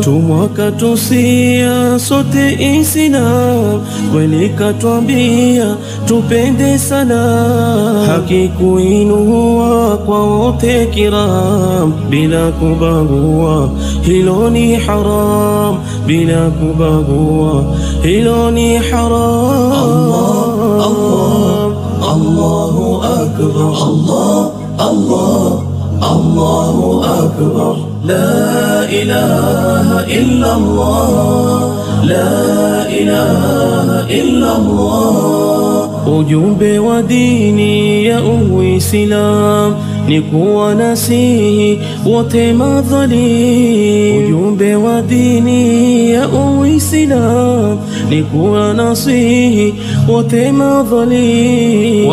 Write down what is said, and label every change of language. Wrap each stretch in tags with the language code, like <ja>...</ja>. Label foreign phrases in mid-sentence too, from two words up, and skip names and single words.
<sw>Tumwaka tusia sote Islam, kweli katuambia tupende salam. Haki kuinua kwa wote kiram, bila kubagua hilo ni haram, bila kubagua hilo ni haram.</sw> <ar>الله أكبر، الله أكبر، لا إله إلا الله، لا إله إلا الله.</ar> <sw>Ujumbe wa dini ya Uislamu ni kuwa nasihi wote madhalim. Ujumbe wa dini ya Uislamu ni kuwa nasihi wote madhalim.</sw>